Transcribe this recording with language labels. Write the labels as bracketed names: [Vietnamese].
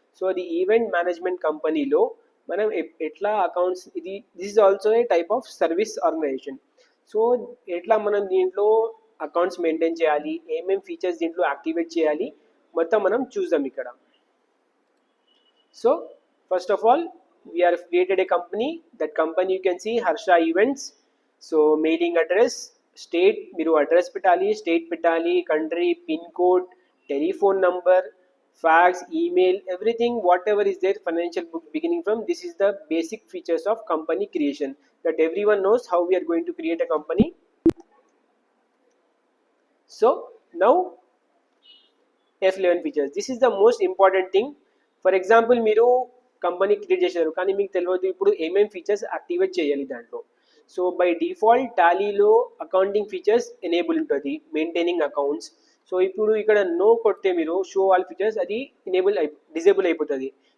[Telugu] So అది event management కంపెనీలో మనం ఎట్లా accounts, [English] This is also a type of service organisation. [Telugu] So ఎట్లా మనం దీంట్లో అకౌంట్స్ మెయింటైన్ చేయాలి, ఏమేమి ఫీచర్స్ దీంట్లో యాక్టివేట్ చేయాలి, మొత్తం మనం చూద్దాం ఇక్కడ. [English] So first of all we are created a company. That company you can see Harsha Events. So mailing address, state [Telugu] మీరు అడ్రస్ పెట్టాలి, స్టేట్ పెట్టాలి, [English] Country, pin code, telephone number, fax, email, everything whatever is there, financial book beginning from, this is the basic features of company creation that everyone knows how we are going to create a company. So now F11 features, this is the most important thing. [Telugu] For example, మీరు company create చేశారు, కానీ మీకు తెలియదు ఇప్పుడు ఏమేమి features activate చేయాలి దాంట్లో. So by default టాలీలో accounting features enable ఉంటుంది, మెయింటైనింగ్ అకౌంట్స్. సో ఇప్పుడు ఇక్కడ నో కొడితే మీరు షో ఆల్ ఫీచర్స్, అది డిజేబుల్ అయిపోతుంది.